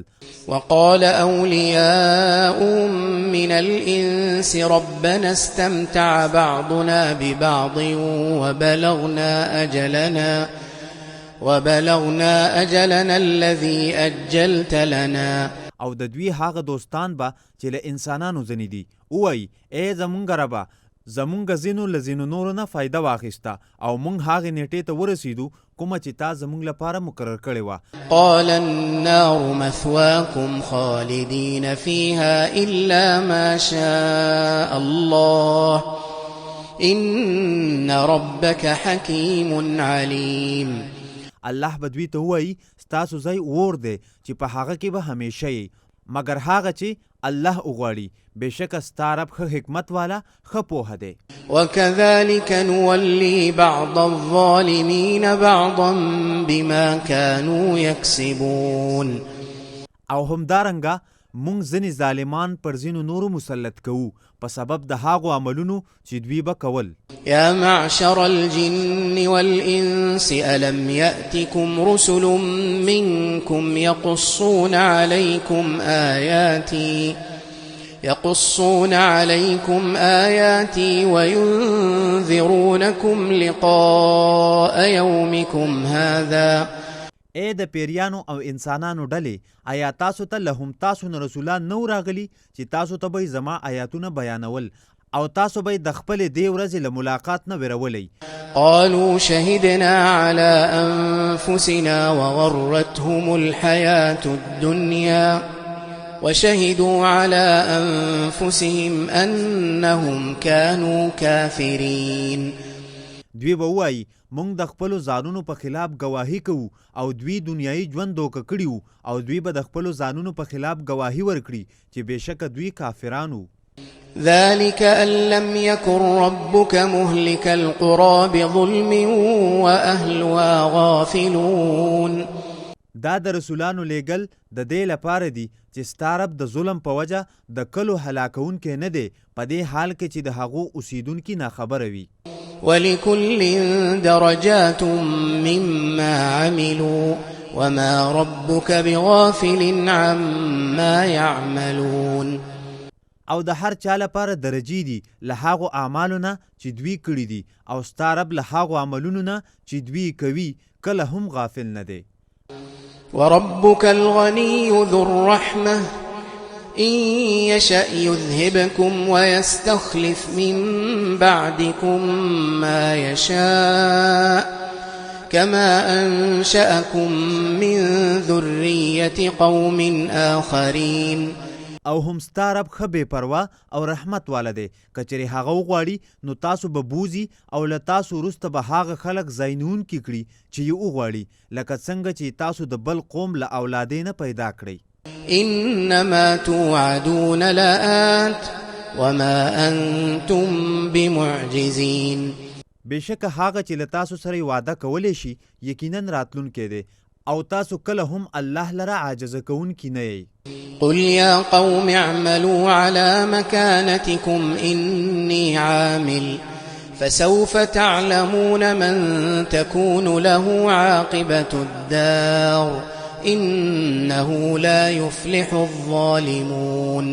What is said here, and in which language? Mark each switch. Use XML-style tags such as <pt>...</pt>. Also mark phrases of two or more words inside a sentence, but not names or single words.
<ar>وقال أولياؤهم من الإنس ربنا استمتع بعضنا ببعض وبلغنا أجلنا الذي أجلت لنا.</ar> <ps>او د دوی هغه دوستان به چې له انسانانو ځنې دي ووایي اے زمونږ ربه زمونږ ځینو له ځینو نورو نه فایده واخیسته او موږ هغې نیټې ته ورسېدو کومه چې تا زمونږ لپاره مقرر کړې وه.</ps> <ar>قال النار مثواكم خالدين فيها إلا ما شاء الله إن ربك حكيم عليم.</ar> <ps>الله به دوی ته ووایي ستاسو ځای اور دی چې په هغه کې به همیشه یې مګر هغه چې الله وغواړي بېشکه ستا رب ښه حکمت والا ښه پوهه دی.</ps> <ar>وكذلك نولي بعض الظالمين بعضا بما كانوا يكسبون.</ar> <ps>او همدارنګه موږ ځینې ظالمان پر ځینو نورو مسلط کوو په سبب د هغو عملونو چې دوی به کول.</ps> <ar>يا معشر الجن والإنس ألم يأتكم رسل منكم يقصون عليكم آياتي وينذرونكم لقاء يومكم هذا.</ar> <ps>اے د پیریانو او انسانانو ډلې آیا تاسو ته له هم تاسو نه رسولان نو راغلي چې تاسو ته به زما آیاتونه بیانول او تاسو به د خپلې دې ورځې له ملاقات نه ویرولی.</ps> <ar>قالوا شهدنا على أنفسنا وغرتهم الحياة الدنيا وشهدوا على أنفسهم أنهم كانوا كافرين.</ar> <ps>دوی به ووایي موږ د خپلو ځانونو په خلاف گواهی کوو او دوی دنیایي ژوند دوکه کړي وو او دوی به د خپلو ځانونو په خلاف گواهی ورکړي چې بېشکه دوی کافرانو.</ps> <ar>ذلك أن لم يكن ربك مهلك القرى بظلم وأهلها غافلون.</ar> <ps>دا د رسولانو لیږل د دې لپاره دي چې ستا رب د ظلم په وجه د کلو هلاکونکی نه دی په دې حال کې چې د هغو اوسیدونکي ناخبره وي.</ps> <ar>ولكل درجات مما عملوا وما ربك بغافل عما يعملون.</ar> <ps>او د هر چا لپاره درجې دي له هغو اعمالو نه چې دوی کړي دي او ستا رب له هغو عملونو نه چې دوی کوي کله هم غافل نه دی.</ps> <ar>وربك الغني ذو الرحمة إن يشأ يذهبكم ويستخلف من بعدكم ما يشاء كما أنشأكم من ذرية قوم آخرين.</ar> <ps>او هم ستا رب ښه بې پروا او رحمت والا دی که چېرې هغه وغواړي نو تاسو به بوزي او له تاسو وروسته به هغه خلک ځای نیونکي کړي چې یې وغواړي لکه څنګه چې تاسو د بل قوم له اولادې نه پیدا کړئ.</ps> <ar>إنما توعدون لآت وما أنتم بمعجزين.</ar> <ps>بېشکه هغه چې له تاسو سره وعده کولی شي یقینا راتلونکی دی او تاسو کله هم الله لره عاجزه کوونکي نه یئ.</ps> <ar>قل يا قوم اعملوا على مكانتكم إني عامل فسوف تعلمون من تكون له عاقبة الدار إنه لا يفلح الظالمون.</ar>